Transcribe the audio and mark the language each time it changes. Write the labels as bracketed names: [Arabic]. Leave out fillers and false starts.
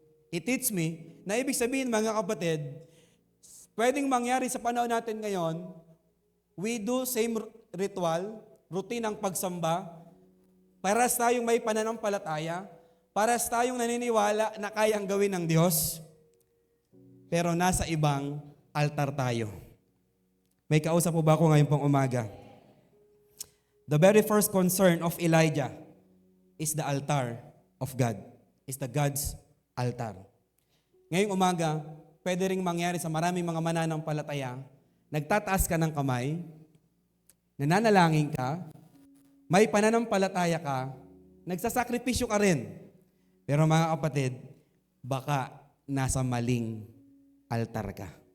[English] It teaches me [Filipino] na ibig sabihin, mga kapatid, pwedeng mangyari sa panahon natin ngayon, [English] we do same ritual, routine [Filipino] ng pagsamba, paras tayong may pananampalataya, paras tayong naniniwala na kayang gawin ng Diyos, pero nasa ibang altar tayo. May kausap po ba ako ngayon pong umaga? [English] The very first concern of Elijah is the altar of God. Is the God's altar. [Filipino] Ngayong umaga, pwede ring mangyari sa maraming mga mananampalataya, nagtataas ka ng kamay, nananalangin ka, may pananampalataya ka, nagsasakripisyo ka rin. Pero mga kapatid, baka nasa maling altar ka.